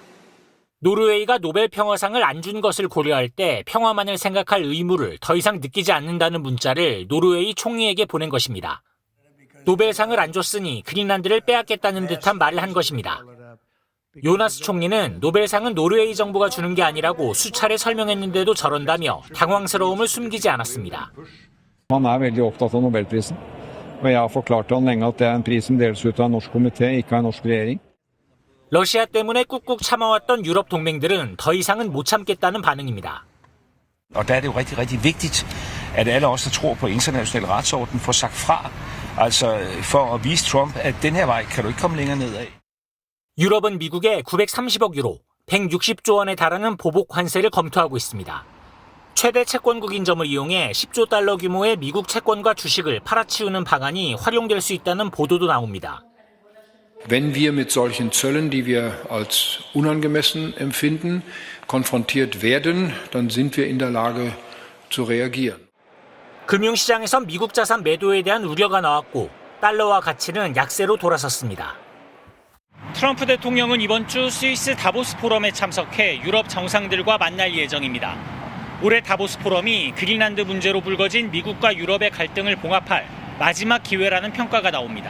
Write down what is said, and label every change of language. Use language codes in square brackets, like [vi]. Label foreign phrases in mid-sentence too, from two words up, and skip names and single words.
[ko] 노르웨이가 노벨 평화상을 안 준 것을 고려할 때 평화만을 생각할 의무를 더 이상 느끼지 않는다는 문자를 노르웨이 총리에게 보낸 것입니다. 노벨상을 안 줬으니 그린란드를 빼앗겠다는 듯한 말을 한 것입니다. 요나스 총리는 노벨상은 노르웨이 정부가 주는 게 아니라고 수차례 설명했는데도 저런다며 당황스러움을 숨기지 않았습니다. [no] Han veldig opptatt av Nobelprisen, og jeg har forklart han lenge at den prisen deles ut av en norsk komité, ikke av en norsk regjering. [ko] 러시아 때문에 꾹꾹 참아왔던 유럽 동맹들은 더 이상은 못 참겠다는 반응입니다. [da] Og der er det jo rigtig, rigtig vigtigt, at alle os, der tror på international retsorden, får sagt fra. Altså for at vise Trump, at den her vej kan du ikke komme længere nedad. [ko] 유럽은 미국에 930억 유로, 160조 원에 달하는 보복 관세를 검토하고 있습니다. 최대 채권국인 점을 이용해 10조 달러 규모의 미국 채권과 주식을 팔아치우는 방안이 활용될 수 있다는 보도도 나옵니다. [de] Wenn wir mit solchen Zöllen, die wir als unangemessen empfinden, konfrontiert werden, dann sind wir in der Lage zu reagieren. [ko] 금융시장에선 미국 자산 매도에 대한 우려가 나왔고 달러와 가치는 약세로 돌아섰습니다. 트럼프 대통령은 이번 주 스위스 다보스 포럼에 참석해 유럽 정상들과 만날 예정입니다. 올해 다보스 포럼이 그린란드 문제로 불거진 미국과 유럽의 갈등을 봉합할 마지막 기회라는 평가가 나옵니다.